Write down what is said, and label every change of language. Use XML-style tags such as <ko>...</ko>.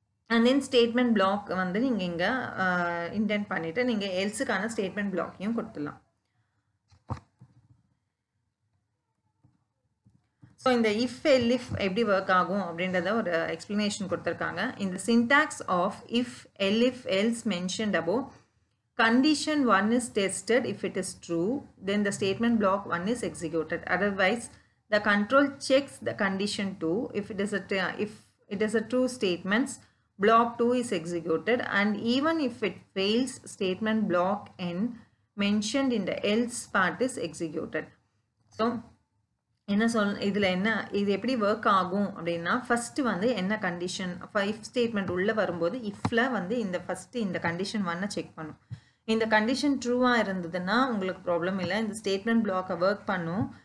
<ta>And then statement black வந்து நீங்கள் இங்கே இன்டென்ட் பண்ணிவிட்டு நீங்கள் எல்ஸுக்கான ஸ்டேட்மெண்ட் பிளாக்கையும் கொடுத்துடலாம். ஸோ இந்த இஃப் எல்இஃப் எப்படி ஒர்க் ஆகும் அப்படின்றத ஒரு எக்ஸ்பிளனேஷன் கொடுத்துருக்காங்க.</ta> <en>இந்த syntax of if elif else mentioned above, condition 1 is tested. If it is true, then the statement block 1 is executed. Otherwise, the control checks the condition 2. If it is a true statement, block 2 is executed, and even if it fails, statement block n mentioned in the else part is executed.</en> <ta>So என்ன இதில் என்ன இது எப்படி work ஆகும் அப்படின்னா, first வந்து என்ன condition if statement உள்ளே வரும்போது இஃப்பில் வந்து இந்த ஃபஸ்ட்டு இந்த கண்டிஷன் 1 செக் பண்ணும். இந்த கண்டிஷன் ட்ரூவாக இருந்ததுன்னா உங்களுக்கு ப்ராப்ளம் இல்லை, இந்த ஸ்டேட்மெண்ட் பிளாக்கை ஒர்க் பண்ணும்.</ta>